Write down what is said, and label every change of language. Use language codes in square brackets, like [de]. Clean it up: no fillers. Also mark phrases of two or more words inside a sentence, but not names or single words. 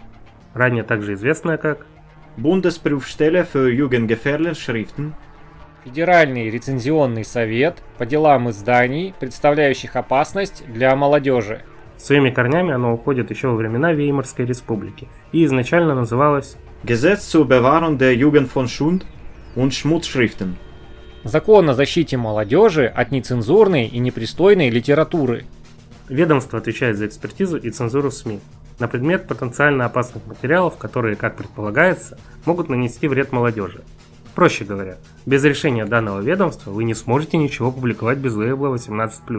[ru] Ранее также известное как [de] Bundesprüfstelle für jugendgefährdende Schriften. [ru] Федеральный рецензионный совет по делам изданий, представляющих опасность для молодежи. Своими корнями оно уходит еще во времена Веймарской республики и изначально называлось [de] Gesetz zur Bewahrung der Jugend von Schund- und Schmutzschriften. [ru] Закон о защите молодежи от нецензурной и непристойной литературы. Ведомство отвечает за экспертизу и цензуру СМИ на предмет потенциально опасных материалов, которые, как предполагается, могут нанести вред молодежи. Проще говоря, без решения данного ведомства вы не сможете ничего публиковать без лейбла 18+.